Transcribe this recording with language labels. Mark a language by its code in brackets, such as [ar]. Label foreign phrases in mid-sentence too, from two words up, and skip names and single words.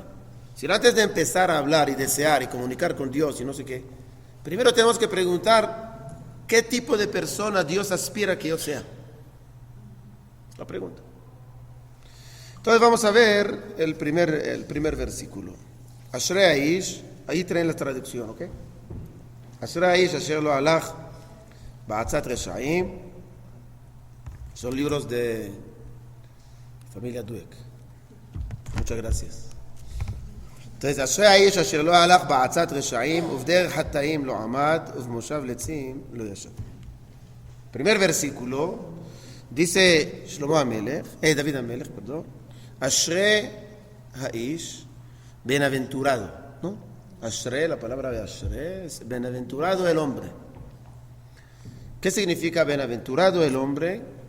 [es] Si antes de empezar a hablar y desear y comunicar con Dios y no sé qué, primero tenemos que preguntar, ¿qué tipo de persona Dios aspira que yo sea? La pregunta. Entonces vamos a ver el primer versículo. [he] אשרי האיש, [es] ahí traen la traducción, ¿ok? [he] אשרי האיש אשר לא הלך בעצת רשעים. [es] Son libros de familia Dueck. Muchas gracias. Entonces, [he] אשרי האיש אשר לא הלך בעצת רשעים ובדרך חטאים לא עמד ובמושב לצים לא ישב. [es] Primer versículo. Dice David Amelech, perdón, [he] אשרי האיש, [es] bienaventurado, ¿no? Ashrei, la palabra de Ashrei es bienaventurado el hombre. ¿Qué significa bienaventurado el hombre?